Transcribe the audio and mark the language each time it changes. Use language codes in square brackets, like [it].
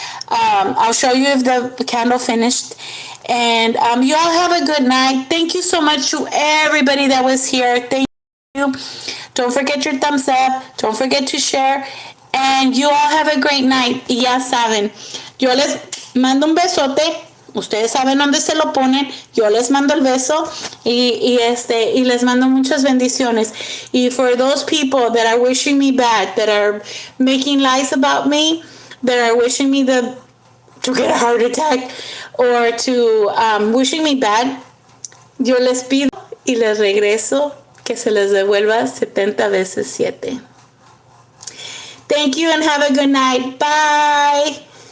[en] I'll show you if the candle finished. And you all have a good night. Thank you so much to everybody that was here. Thank you. Don't forget your thumbs up. Don't forget to share. And you all have a great night. [es] Y ya saben, yo les mando un besote. Ustedes saben dónde se lo ponen. Yo les mando el beso y les mando muchas bendiciones. [en] Y for those people that are wishing me bad, that are making lies about me, that are wishing me to get a heart attack or to wishing me bad, [es] yo les pido y les regreso que se les devuelva 70 veces 7. [en] Thank you and have a good night. Bye.